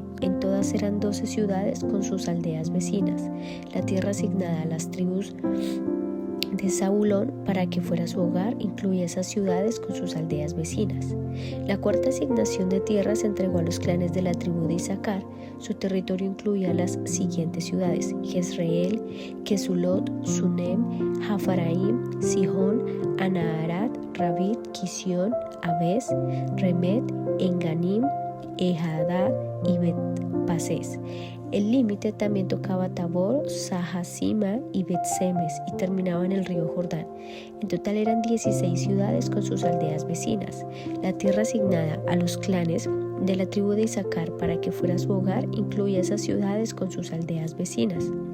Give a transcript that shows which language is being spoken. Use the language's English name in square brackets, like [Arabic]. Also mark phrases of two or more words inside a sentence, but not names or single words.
[Spanish] En todas eran 12 ciudades con sus aldeas vecinas. La tierra asignada a las tribus de Zabulón para que fuera su hogar incluía esas ciudades con sus aldeas vecinas. La cuarta asignación de tierra se entregó a los clanes de la tribu de Isaacar. Su territorio incluía las siguientes ciudades: Jezreel, Kesulot, Sunem, Jafaraim, Sihón, Anaharat, Rabit, Kisión, Abes, Remet, Enganim, Ehadad y Bet-Pases. El límite también tocaba Tabor, Sahasima y Bet-Semes y terminaba en el río Jordán. En total eran 16 ciudades con sus aldeas vecinas. La tierra asignada a los clanes de la tribu de Isaacar para que fuera su hogar incluía esas ciudades con sus aldeas vecinas.